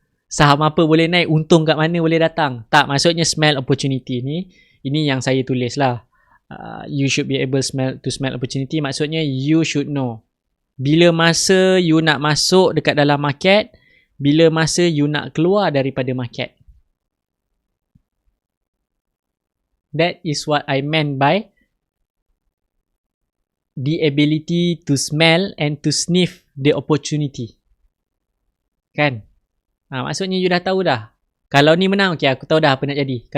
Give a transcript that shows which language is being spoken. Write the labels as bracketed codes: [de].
[ms] Saham apa boleh naik, untung kat mana boleh datang. Tak, maksudnya [en] smell opportunity [ms] ni. Ini yang saya tulis lah. [en] You should be able to smell opportunity. [ms] Maksudnya [en] you should know. [ms] Bila masa you nak masuk dekat dalam market, bila masa you nak keluar daripada market. [en] That is what I meant by the ability to smell and to sniff the opportunity. [ms] Kan? Maksudnya you dah tahu dah. Kalau ni menang, okay, aku tahu dah apa nak jadi.